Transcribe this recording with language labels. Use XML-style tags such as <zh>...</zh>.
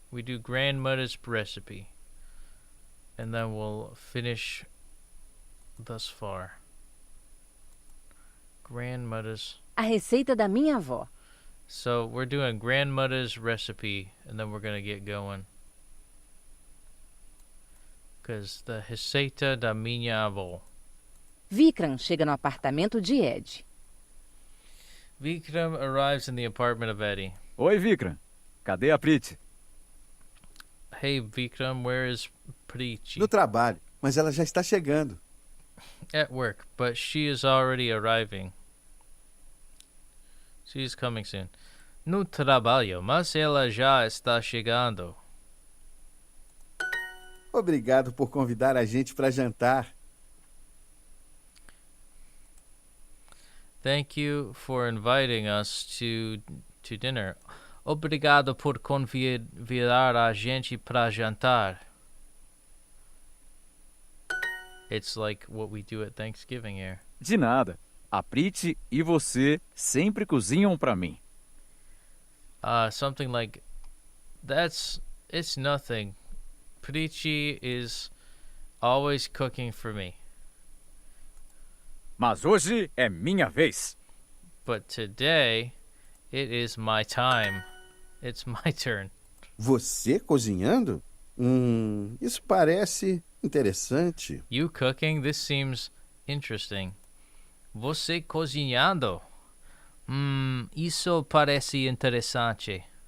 <en>We do grandmother's recipe. And then we'll finish thus far. Grandmother's.</en> <pt>A receita da minha avó.</pt> <en>So we're doing grandmother's recipe, and then we're gonna get going. Cause the</en> <pt>receita da minha avó. Vikram chega no apartamento de Ed.</pt> <en>Vikram arrives in the apartment of Eddie.</en> <pt>Oi, Vikram. Cadê a Priti?</pt> <en>Hey, Vikram, where is Priti?</en> <pt>No trabalho, mas ela já está chegando.</pt> <en>At work, but she is already arriving. She's coming soon.</en> <pt>No trabalho, mas ela já está chegando. Obrigado por convidar a gente para jantar.</pt> <en>Thank you for inviting us to dinner.</en> <pt>Obrigado por convidar a gente para jantar.</pt> <en>It's like what we do at Thanksgiving here.</en> <pt>De nada. A Priti e você sempre cozinham pra mim.</pt> <en>Something like, it's nothing. Priti is always cooking for me.</en> <pt>Mas hoje é minha vez.</pt> <en>But today, it is my time. It's my turn.</en> <pt>Você cozinhando? Isso parece interessante.</pt> <en>You cooking? This seems interesting.</en> <pt>Você cozinhando? Isso parece interessante.</pt>